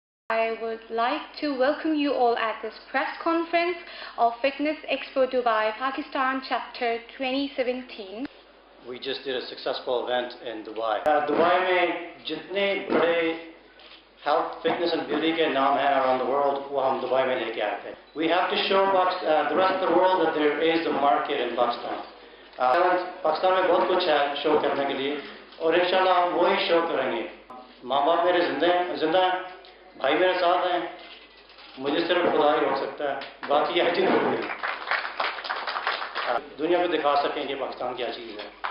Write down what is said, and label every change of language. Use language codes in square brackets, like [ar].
[en] I would like to welcome you all at this press conference of Fitness Expo Dubai, Pakistan Chapter 2017. We just did a successful event in Dubai. [hi] Dubai में जितने बड़े [en] health, fitness and beauty [hi] के नाम हैं [en] around the world, [hi] वो हम Dubai में लेके आए थे. [en] We have to show the rest of the world that there is a market in Pakistan. [hi] Pakistan में बहुत कुछ है शो करने के लिए और इंशाल्लाह हम वही शो करेंगे. माँ बाप मेरे जिंदा हैं, भाई मेरे साथ हैं, मुझे सिर्फ खुदा ही रोक सकता है, बाकी हर चीज़ हो गई. दुनिया को दिखा सकें कि पाकिस्तान क्या चीज़ है.